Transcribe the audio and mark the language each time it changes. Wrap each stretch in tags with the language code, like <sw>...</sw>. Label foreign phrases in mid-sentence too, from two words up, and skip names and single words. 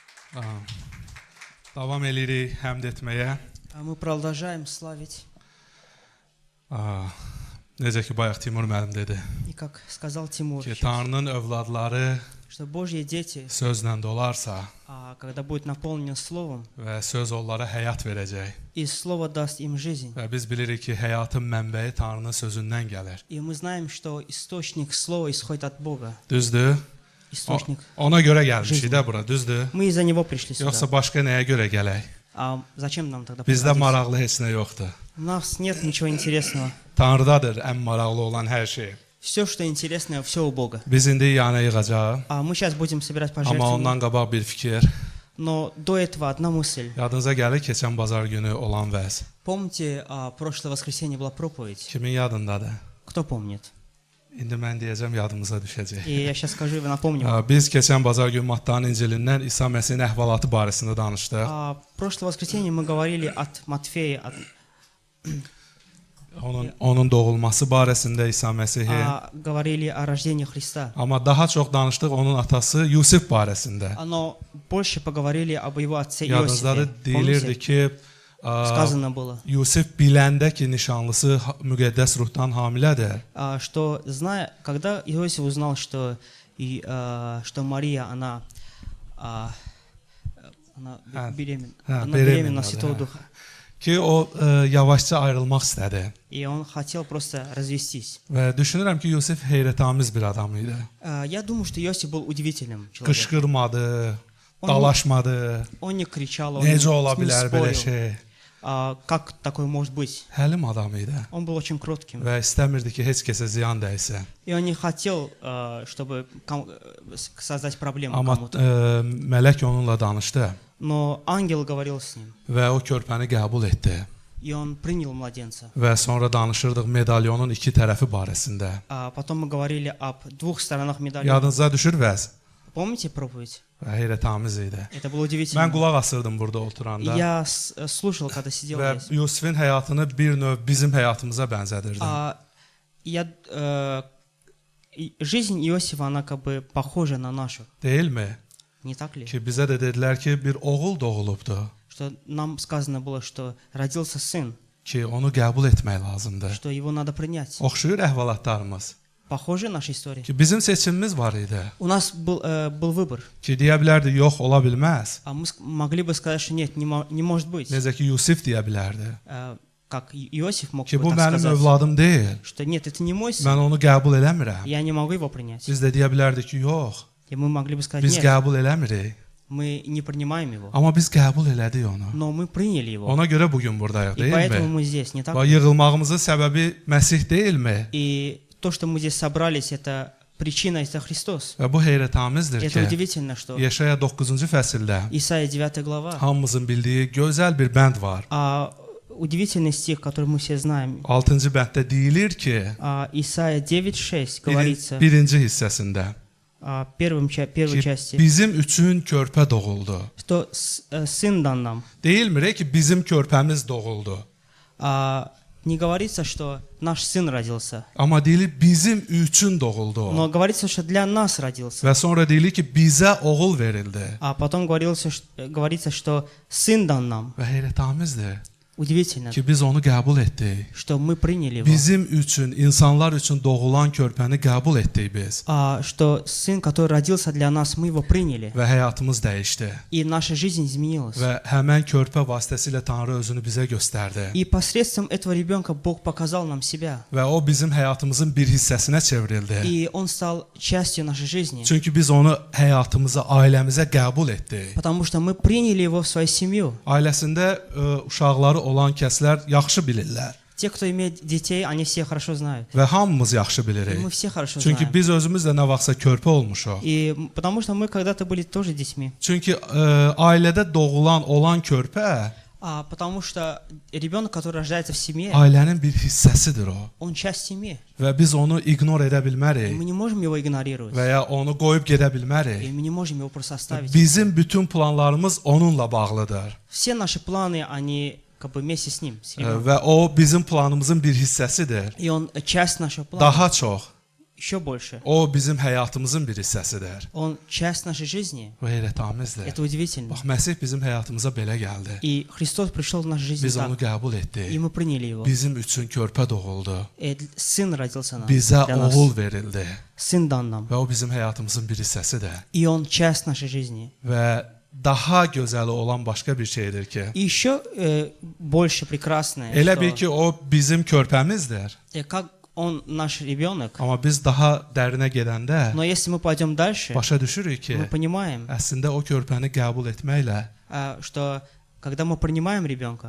<az>Davam edirik həmd etməyə.</az> <ru>Мы продолжаем славить.</ru> <az>Necə ki, bayaq Timur müəllim dedi</az> <ru>И как сказал Тимур,</ru> <az>ki, Tanrının övladları</az> <ru>что Божьи дети,</ru> <az>sözlə dolarsa</az> <ru>когда будет наполнен Словом,</ru> <az>və söz onlara həyat verəcək.</az> <ru>и Слово даст им жизнь.</ru> <az>Və biz bilirik ki, həyatın mənbəyi Tanrının sözündən gəlir.</az> <ru>И мы знаем, что источник Слова исходит от Бога.</ru> <az>Düzdür?</az> <ru>Источник.</ru> <az>Ona görə gəlmişik də bura, düzdür?</az> <ru>Мы из-за Него пришли сюда.</ru> <az>Yoxsa başqa nəyə görə gələk?</az> <ru>А зачем нам тогда</ru> <az>Bizdə</az> <ru>приходить?</ru> <az>maraqlı heç nə yoxdur.</az> <ru>У нас нет ничего интересного.</ru> <az>Tanrıdadır ən maraqlı olan hər şey.</az> <ru>Все, что интересное, все у Бога.</ru> <az>Biz indi yana yığacağıq.</az> <ru>А мы сейчас будем собирать</ru> <az>Amma</az> <ru>пожертвования.</ru> <az>ondan qabaq bir fikir.</az> <ru>Но до этого одна мысль.</ru> <az>Yadınıza gəlir keçən bazar günü olan vəz.</az> <ru>Помните, прошлое воскресенье была проповедь?</ru> <az>Kimin yadındadır?</az> <ru>Кто помнит?</ru> <az>İndi mən deyəcəm, yadımıza düşəcək.</az> <ru>И я сейчас скажу и вы напомним.</ru> <az>Biz keçən bazar günü Mattanın İncilindən İsa Məsihin əhvalatı barəsində danışdıq.</az> <ru>Прошлое воскресенье мы говорили от Матфея,</ru> <az>Onun doğulması barəsində İsa Məsihi.</az> <ru>говорили о рождении Христа.</ru> <az>Amma daha çox danışdıq onun atası Yusif barəsində.</az> <ru>Но больше поговорили об его отце</ru> <az>Yadınızdadır,</az> <ru>Иосифе.</ru> <az>deyilirdi</az> <ru>Помните?</ru> <az>ki,</az> <ru>Сказано было,</ru> <az>Yusif biləndə ki, nişanlısı müqəddəs ruhdan hamilədir.</az> <ru>что когда Иосиф узнал, что Мария, она беременна Святого Духа,</ru> <az>Ki o yavaşca ayrılmaq istədi.</az> <ru>и он хотел просто развестись.</ru> <az>Və düşünürəm ki, Yusif heyrətamiz bir adam idi.</az> <ru>Я думаю, что Иосиф был удивительным человеком.</ru> <az>Qışqırmadı, dalaşmadı.</az> <ru>Он не кричал, он</ru> <az>Necə ola</az> <ru>не</ru> <az>bilər belə</az> <ru>спорил.</ru> <az>şey?</az> <ru>Как такое может быть?</ru> <az>Həlim adam idi.</az> <ru>Он был очень кротким.</ru> <az>Və istəmirdi ki, heç kəsə ziyan dəysin.</az> <ru>И он не хотел, чтобы создать проблему</ru> <az>Amma</az> <ru>кому-то.</ru> <az>mələk onunla danışdı</az> <ru>Но ангел говорил с ним,</ru> <az>və o körpəni qəbul etdi.</az> <ru>и он принял младенца.</ru> <az>Və sonra danışırdıq medalyonun iki tərəfi barəsində.</az> <ru>Потом мы говорили об двух сторонах медали.</ru> <az>Yadınıza düşür vəz?</az> <ru>Помните проповедь?</ru> <az>Və heyrətamiz idi.</az> <ru>Это было удивительно.</ru> <az>Mən qulaq asırdım burada oturanda.</az> <ru>Я слушал, когда сидел</ru> <az>Və</az> <ru>здесь.</ru> <az>Yusifin həyatını bir növ bizim həyatımıza bənzədirdim.</az> <ru>Жизнь Иосифа, она как бы похожа на нашу.</ru> <az>Deyilmi?</az> <ru>Не так ли?</ru> <az>Ki bizə də dedilər ki, bir oğul doğulubdu.</az> <ru>Что нам сказано было, что родился сын,</ru> <az>Ki onu qəbul etmək lazımdır.</az> <ru>что его надо принять.</ru> <az>Oxşuyur əhvalatlarımız.</az> <ru>Похожа наша история.</ru> <az>Ki bizim seçimimiz var idi.</az> <ru>У нас был выбор.</ru> <az>Ki deyə bilərdi, yox, ola bilməz.</az> <ru>А мы могли бы сказать, что нет, не может быть.</ru> <az>Necə ki Yusif deyə bilərdi.</az> <ru>Как Иосиф mог</ru> <az>Ki</az> <ru>бы</ru> <az>bu</az> <ru>так</ru> <az>mənim</az> <ru>сказать,</ru> <az>övladım deyil.</az> <ru>что нет, это не мой сын,</ru> <az>Mən onu qəbul eləmirəm.</az> <ru>я не могу его принять.</ru> <az>Biz də deyə bilərdik ki, yox,</az> <ru>И мы могли бы сказать,</ru> <az>biz</az> <ru>нет,</ru> <az>qəbul eləmirik.</az> <ru>мы не принимаем его.</ru> <az>Amma biz qəbul elədik onu.</az> <ru>Но мы приняли его.</ru> <az>Ona görə bu gün burdayıq,</az> <ru>И поэтому</ru> <az>deyilmi?</az> <ru>мы здесь, не так</ru> <az>Və</az> <ru>ли?</ru> <az>yığılmağımızın səbəbi Məsih deyilmi?</az> <ru>И то, что мы здесь собрались, это причина, это Христос.</ru> <az>Və bu heyrətamizdir</az> <ru>Это</ru> <az>ki,</az> <ru>удивительно, что</ru> <az>Yeşaya 9-cu fəsildə</az> <ru>Исайя 9 глава,</ru> <az>hamımızın bildiyi gözəl bir bənd var.</az> <ru>удивительный стих, который мы все знаем.</ru> <az>6-cı bənddə deyilir ki,</az> <ru>Исайя 9:6 говорится,</ru> <az>birinci hissəsində</az> <ru>первой</ru> <az>ki,</az> <ru>части,</ru> <az>bizim üçün körpə doğuldu.</az> <ru>что сын дан нам.</ru> <az>Deyilmir ki, bizim körpəmiz doğuldu.</az> <ru>Не говорится, что наш сын родился,</ru> <az>Amma deyilir bizim üçün doğuldu o.</az> <ru>но говорится, что для нас родился.</ru> <az>Və sonra deyilir ki, bizə oğul verildi.</az> <ru>А потом говорится, что сын дан нам.</ru> <az>Və heyrətamizdir</az> <ru>Удивительно,</ru> <az>ki, biz onu qəbul etdik.</az> <ru>что мы приняли его.</ru> <az>Bizim üçün, insanlar üçün doğulan körpəni qəbul etdik biz.</az> <ru>Что сын, который родился для нас, мы его приняли.</ru> <az>Və həyatımız dəyişdi.</az> <ru>И наша жизнь изменилась.</ru> <az>Və həmən körpə vasitəsilə Tanrı özünü bizə göstərdi.</az> <ru>И посредством этого ребенка Бог показал нам себя.</ru> <az>Və o bizim həyatımızın bir hissəsinə çevrildi.</az> <ru>И он стал частью нашей жизни.</ru> <az>Çünki biz onu həyatımıza, ailəmizə qəbul etdik.</az> <ru>Потому что мы приняли его в свою семью.</ru> <az>Ailəsində uşaqları olan kəslər yaxşı bilirlər.</az> <ru>Те, кто имеет детей, они все хорошо знают.</ru> <az>Və hamımız yaxşı</az> <ru>И</ru> <az>bilirik.</az> <ru>мы все хорошо</ru> <az>Çünki</az> <ru>знаем.</ru> <az>biz özümüz də nə vaxtsa körpə olmuşuq.</az> <ru>И потому что мы когда-то были тоже детьми.</ru> <az>Çünki ailədə doğulan olan körpə</az> <ru>Потому что ребенок, который рождается в семье,</ru> <az>ailənin bir hissəsidir o.</az> <ru>он часть семьи.</ru> <az>Və biz onu ignor edə</az> <ru>И</ru> <az>bilmərik</az> <ru>мы не можем его игнорировать.</ru> <az>və ya onu qoyub gedə</az> <ru>И</ru> <az>bilmərik.</az> <ru>мы не можем его просто оставить.</ru> <az>Bizim bütün planlarımız onunla bağlıdır.</az> <ru>Все наши планы, они как бы вместе с ним. С ребенком.</ru> <az>Və o bizim planımızın bir hissəsidir.</az> <ru>И он часть нашего плана.</ru> <az>Daha çox</az> <ru>еще больше.</ru> <az>O bizim həyatımızın bir hissəsidir.</az> <ru>Он часть нашей жизни.</ru> <az>Bu heyrətamizdir.</az> <ru>Это удивительно.</ru> <az>Bax, Məsih bizim həyatımıza belə gəldi.</az> <ru>И Христос пришел в нашу жизнь</ru> <az>Biz onu</az> <ru>так,</ru> <az>qəbul</az> <ru>и</ru> <az>etdik.</az> <ru>мы приняли Его.</ru> <az>Bizim üçün körpə doğuldu.</az> <ru>Сын родился нам,</ru> <az>Bizə</az> <ru>для нас.</ru> <az>oğul verildi</az> <ru>Сын дан нам.</ru> <az>və o bizim həyatımızın bir hissəsidir.</az> <ru>И Он часть нашей жизни.</ru> <az>Və daha gözəli olan başqa bir şeydir ki,</az> <ru>И еще больше прекрасное,</ru> <az>elə bil</az> <ru>что,</ru> <az>ki o bizim körpəmizdir.</az> <ru>как Он наш ребенок.</ru> <az>Amma biz daha dərinə gedəndə</az> <ru>Но если мы пойдем дальше,</ru> <az>başa düşürük ki,</az> <ru>мы понимаем,</ru> <az>əslində o körpəni qəbul etməklə</az> <ru>что когда мы принимаем ребенка,</ru>